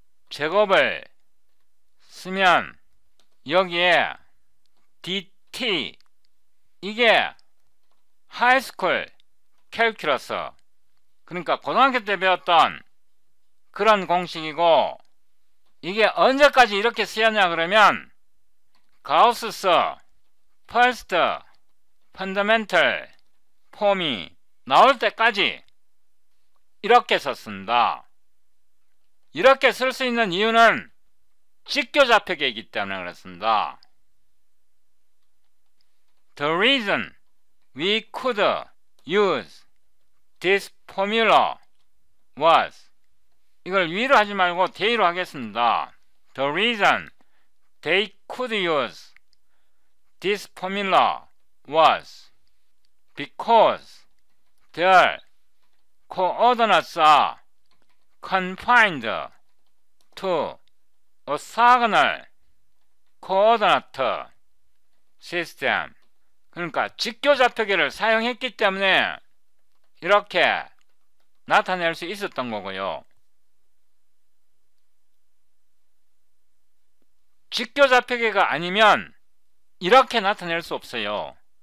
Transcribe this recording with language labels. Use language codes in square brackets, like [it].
[ko] 제곱을 쓰면 여기에 dt 이게 하이스쿨 캘큘러스 그러니까 고등학교 때 배웠던 그런 공식이고 이게 언제까지 이렇게 쓰였냐 그러면 가우스스 퍼스트 펀더멘털 폼이 나올 때까지 이렇게 썼습니다. 이렇게 쓸 수 있는 이유는 직교좌표계이기 때문에 그렇습니다. [en] The reason we could use this formula was [ko] 이걸 위로 하지 말고 대위로 하겠습니다. [en] The reason they could use this formula was because their coordinates are confined to orthogonal coordinate system. [ko] 그러니까 직교좌표계를 사용했기 때문에 이렇게 나타낼 수 있었던 거고요. 직교좌표계가 아니면 이렇게 나타낼 수 없어요.